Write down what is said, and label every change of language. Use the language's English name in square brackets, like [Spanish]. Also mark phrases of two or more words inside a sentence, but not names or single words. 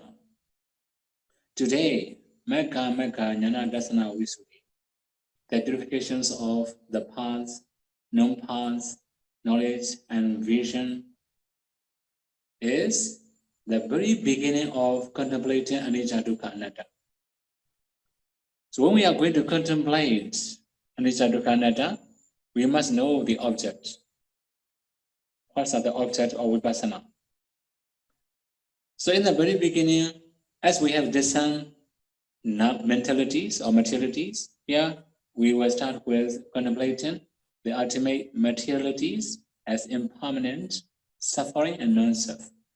[English] Today, [Pali] Mggamagga-Nanadassana Visuddhi, [English] the purifications of the paths, non-paths, knowledge and vision, is the very beginning of contemplating [Pali] anicca, dukkha, anatta. [English] So when we are going to contemplate [Pali] anicca, dukkha, anatta, [English] we must know the object. What are the objects of Vipassana? So in the very beginning, as we have discerned mentalities or materialities, here we will start with contemplating the ultimate materialities as impermanent, suffering, and non-self.